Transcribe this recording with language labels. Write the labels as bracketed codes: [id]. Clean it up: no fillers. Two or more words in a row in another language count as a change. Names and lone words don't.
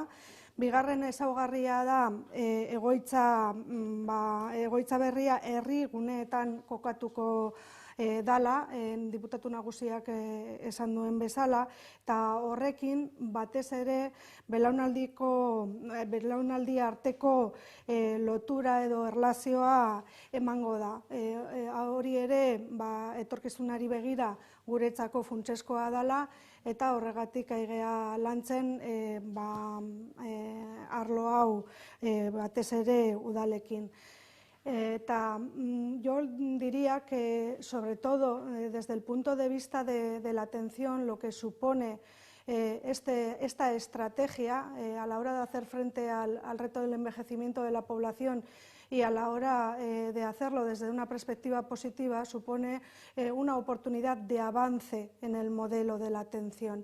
[eu] Bigarren ezaugarria da egoitza berria herri guneetan kokatuko dala, diputatu nagusiak esan duen bezala, eta horrekin batez ere belaunaldi arteko lotura edo erlazioa emango da. Hori ere etorkizunari begira guretzako funtsezkoa dela, eta horregatik aigea lantzen arlo hau batez ere udalekin. [es] Yo diría que, sobre todo, desde el punto de vista de la atención, lo que supone esta estrategia a la hora de hacer frente al reto del envejecimiento de la población y a la hora de hacerlo desde una perspectiva positiva, supone una oportunidad de avance en el modelo de la atención.